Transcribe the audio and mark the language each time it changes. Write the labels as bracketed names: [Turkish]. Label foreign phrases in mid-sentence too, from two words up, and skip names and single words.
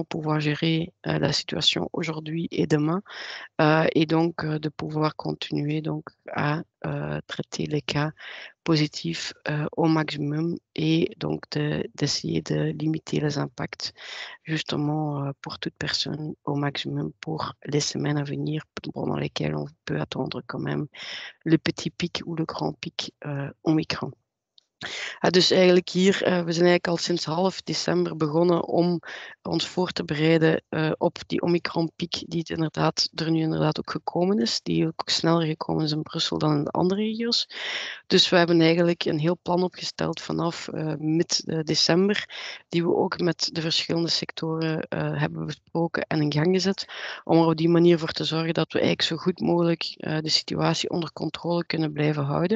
[French] pouvoir gérer la situation aujourd'hui et demain et donc de pouvoir continuer donc à traiter les cas positifs au maximum et donc d'essayer de limiter les impacts justement pour toute personne au maximum pour les semaines à venir pendant lesquelles on peut attendre quand même le petit pic ou le grand pic Omicron. [Dutch] Dus eigenlijk hier, we zijn eigenlijk al sinds half december begonnen om ons voor te bereiden op die Omicron-piek die er nu inderdaad ook gekomen is, die ook sneller gekomen is in Brussel dan in de andere regio's. Dus we hebben eigenlijk een heel plan opgesteld vanaf mid-december, die we ook met de verschillende sectoren hebben besproken en in gang gezet, om er op die manier voor te zorgen dat we eigenlijk zo goed mogelijk de situatie onder controle kunnen blijven houden.